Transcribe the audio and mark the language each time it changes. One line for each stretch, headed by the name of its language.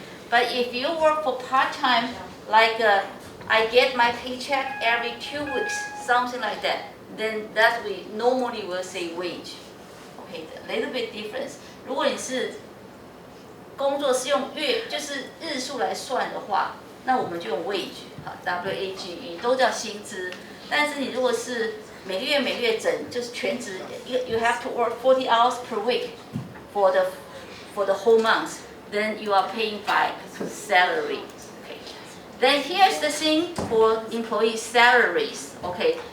English: But if you work for part-time, like I get my paycheck every 2 weeks, something like that, then that we normally will say wage. Okay, a little bit difference.
Chinese: 如果你是工作是用月，就是日数来算的话，那我们就用 wage， WAGE 都叫薪资。
English: 但是你如果是每个月整，就是全职，you have to work 40 hours per week for the whole month. Then you are paying by salary. Okay. Then here's the thing for employee salaries. Okay.